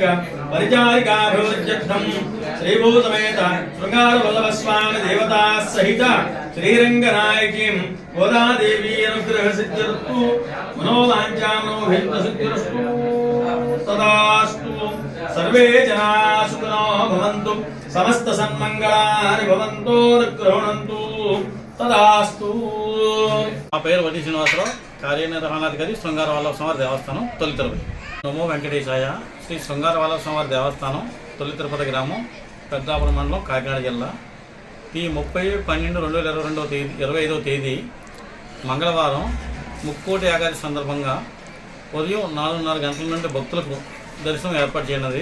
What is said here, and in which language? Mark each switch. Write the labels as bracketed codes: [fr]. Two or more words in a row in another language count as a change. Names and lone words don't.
[sa] परिचारिकाभिवृद्ध्यर्थं श्रीभूतमेत शृंगारवल्लभस्वामी देवता सहित श्रीरंगनायकीं गोदादेवी अनुग्रहसिद्ध्यर्थु मनोवाञ्छामनोभिष्टसिद्ध्यर्थु तदास्तु सर्वे जनाः सुखिनो भवन्तु समस्त सन्मङ्गलानि भवन्तु अनुग्रहणन्तु तदास्तु। [te] నా పేరు వడ్డీ శ్రీనివాసరావు, కార్యనిర్వహణాధికారి శృంగార వల్లభ స్వామి దేవస్థానం తొలి తిరుపతి. [sa] नमो वेङ्कटेशाय. [te] శ్రీ శృంగార వల్లభ స్వామి దేవస్థానం తొలి తిరుపతి గ్రామం, పెద్దాపురం మండలం, కాకినాడ జిల్లా. ఈ 30/12/2022 తేదీ మంగళవారం ముక్కోటి ఏకాదశి సందర్భంగా ఉదయం 4:30 గంటల నుండి భక్తులకు దర్శనం ఏర్పాటు చేయనున్నది.